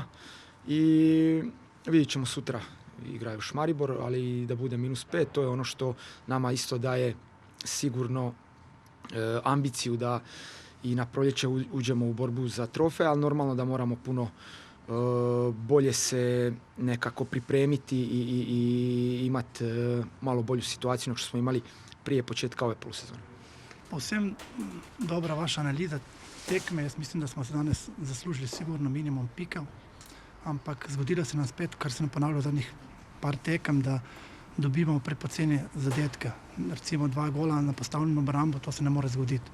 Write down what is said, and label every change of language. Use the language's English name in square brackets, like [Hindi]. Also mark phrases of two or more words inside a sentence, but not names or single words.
[Croatian] I vidjet ćemo sutra, igraju Šmaribor, ali da bude -5, to je ono što nama isto daje sigurno ambiciju da i na proljeće uđemo u borbu za trofej, ali normalno da moramo puno bolje se nekako pripremiti i imati malo bolju situaciju nego što smo imali prije početka ove polusezone. [Slovenian] Povsem dobra vaša analiza tekme, jaz mislim da smo se danes zaslužili sigurno minimum pika. Ampak zgodilo se nam spet, kar se nam ponavlja v zadnjih par tekem, da dobivamo prepoceni zadetke. Recimo 2 gola na postavljeno obrambo, to se ne more zgoditi.